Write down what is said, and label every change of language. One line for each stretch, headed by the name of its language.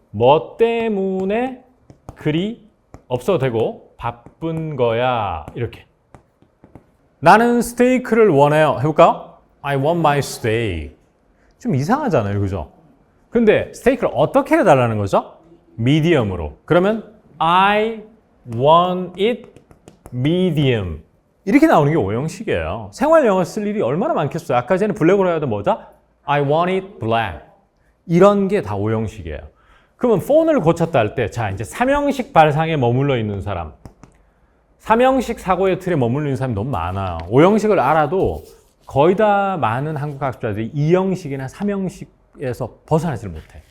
Korean: 뭐 때문에 그리 없어도 되고 바쁜 거야. 이렇게 나는 스테이크를 원해요. 해볼까요?
English: I want my steak.
Korean: 좀 이상하잖아요. 그죠? 근데 스테이크를 어떻게 해달라는 거죠? medium으로. 그러면
English: I want it medium.
Korean: 이렇게 나오는 게 오형식이에요. 생활 영어 쓸 일이 얼마나 많겠어요. 아까 전에 블랙으로 해야 돼 뭐죠?
English: I want it black.
Korean: 이런 게 다 오형식이에요. 그러면 폰을 고쳤다 할 때, 자, 이제 삼형식 발상에 머물러 있는 사람. 삼형식 사고의 틀에 머물러 있는 사람이 너무 많아요. 오형식을 알아도 거의 다 많은 한국 학습자들이 이형식이나 삼형식에서 벗어나지를 못해.